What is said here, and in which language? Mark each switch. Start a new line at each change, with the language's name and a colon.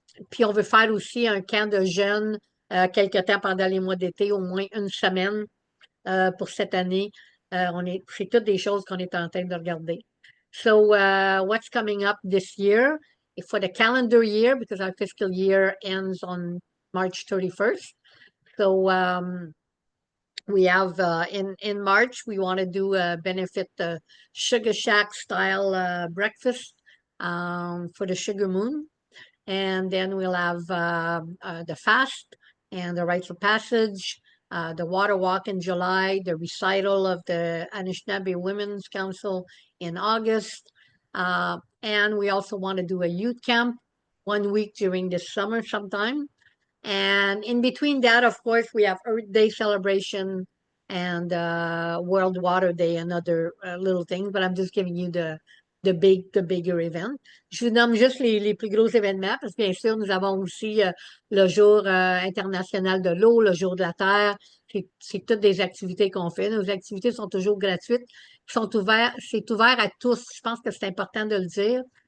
French: Puis on veut faire aussi un camp de jeunes quelque temps pendant les mois d'été, au moins une semaine pour cette année. C'est toutes des choses qu'on est en train de regarder.
English: So, what's coming up this year? For the calendar year, because our fiscal year ends on March 31st. So, we have in March, we want to do a benefit Sugar Shack style breakfast for the Sugar Moon. And then we'll have the fast and the rites of passage, the water walk in July, the recital of the Anishinaabe Women's Council in August. And we also want to do a youth camp 1 week during the summer sometime. And in between that, of course, we have Earth Day celebration and World Water Day and other little things, but I'm just giving you the bigger event.
French: Je vous nomme juste les plus gros événements parce que bien sûr, nous avons aussi le jour international de l'eau, le jour de la terre. C'est toutes des activités qu'on fait. Nos activités sont toujours gratuites, c'est ouvert à tous. Je pense que c'est important de le dire.